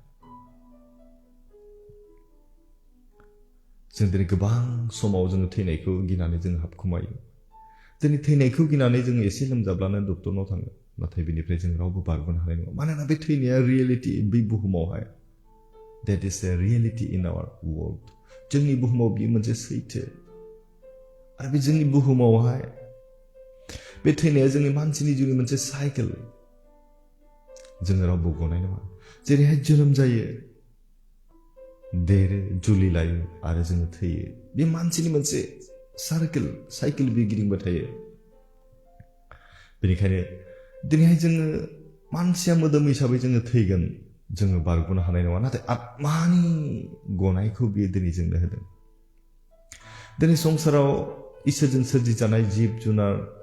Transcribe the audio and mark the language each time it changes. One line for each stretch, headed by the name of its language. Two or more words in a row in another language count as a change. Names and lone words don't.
Bodo: जों दिनै गोबां समाव जोङो थैनायखौ गिनानै जों हाबखुमायो दिनै थैनायखौ गिनानै जोङो एसे लोमजाब्लानो डक्टरनाव थाङो नाथाय बेनिफ्राय जों रावबो बारग'नो हानाय नङा मानोना बे थैनाया रियेलिटी बे बुहुमावहाय
English: that is a reality in our world
Bodo: जोंनि बुहुमाव बियो मोनसे सैथो आरो बे जोंनि बुहुमावहाय बे थैनाया जोंनि मानसिनि जिउनि मोनसे साइकेल जोङो रावबो गनाय नङा जेरैहाय जोनोम जायो देरो जुलि लायो आरो जोङो थैयो बे मानसिनि मोनसे साइकेल बे गिदिंबाय थायो बेनिखायनो दिनैहाय जोङो मानसिया मोदोम हिसाबै जोङो थैगोन जोङो बारग'नो हानाय नङा नाथाय आत्मानि गनायखौ बियो दिनै जोंनो होदों दिनै संसाराव इसोरजों सोरजिजानाय जिब जुनार